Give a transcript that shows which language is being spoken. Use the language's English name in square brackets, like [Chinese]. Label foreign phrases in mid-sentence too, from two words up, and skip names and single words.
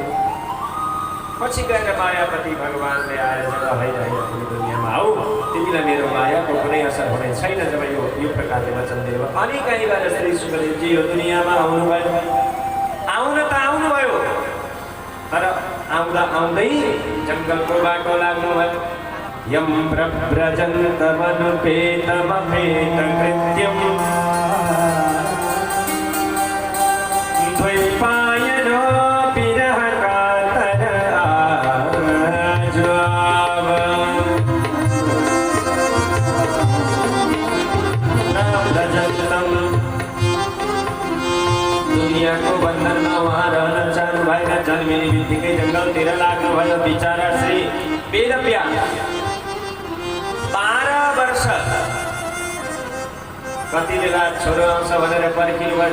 [Nepali] पछि गएर मायापति भगवान्ले आएर जब होइन होइन दुनियाँमा आऊ, तिमीलाई मेरो मायाको कुनै असर हुने छैन जब यो प्रकारले वचन दियो। अनि कहीँबाट श्री सुखदेवजी यो दुनियाँमा आउनुभयो। आउन त आउनुभयो, तर आउँदा आउँदै जङ्गलको बाटो लाग्नुभयो। [Sanskrit] यम प्रव्रजन्तमनुपेतमपेतकृत्यम् द्वैपायनो विरहकातर आज्वाव प्रव्रजन्तम्। [Nepali] दुनियाँको बन्धनमा उहाँ रहन चाहनु भएन। जन्मिने बित्तिकै जङ्गलतिर लाग्नुभयो। बिचरा श्री वेदव्यास 12 वर्ष कति बेला छोरो आउँछ भनेर पर्खिनु भयो।